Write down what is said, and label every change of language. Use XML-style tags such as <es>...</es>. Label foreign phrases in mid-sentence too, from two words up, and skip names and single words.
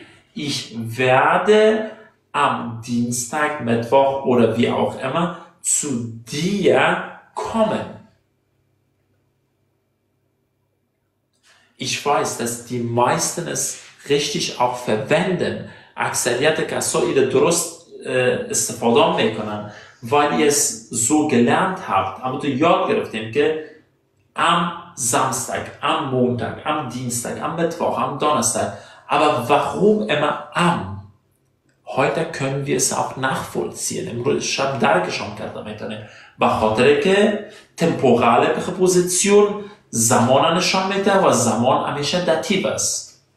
<de>Ich werde am Dienstag, Mittwoch oder wie auch immer zu dir kommen. Ich weiß, dass die meisten es richtig auch verwenden.</de> <fa>اکثریت کسایی رو درست استفاده میکنن</fa> <de>weil ihr es so gelernt habt. Aber du</de> <fa>یاد گرفتیم که</fa> <de>am Samstag, am Montag, am Dienstag, am Mittwoch, am Donnerstag. Aber warum immer am? Heute können wir es auch nachvollziehen.</de> <fa>امروز شب درکشان کرده میتونه. به خاطر که temporale پرپوزیسیون زمان نشان میده و زمان همیشه داتیو است.</fa>